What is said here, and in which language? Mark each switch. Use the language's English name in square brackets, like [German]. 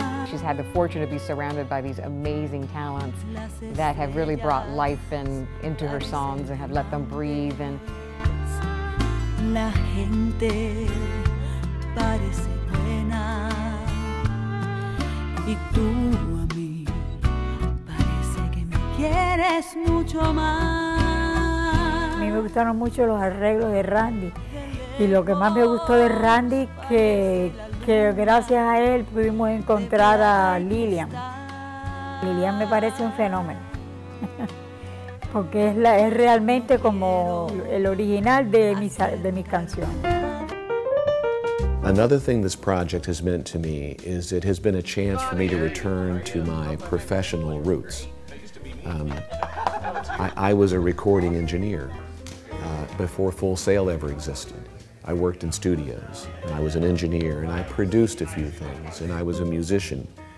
[English] She's had the fortune to be surrounded by these amazing talents that have really brought life into her songs and have let them breathe. And [Spanish] la gente parece buena y tú a mí parece que me quieres mucho más. A mí me gustaron mucho los arreglos de Randy y lo que más me gustó de Randy que gracias a él pudimos encontrar a Lilian. Lilian me parece un fenómeno. Porque es realmente como el original de mis canciones. [English] Another thing this project has meant to me is it has been a chance for me to return to my professional roots. I was a recording engineer before Full Sail ever existed. I worked in studios, and I was an engineer, and I produced a few things, and I was a musician.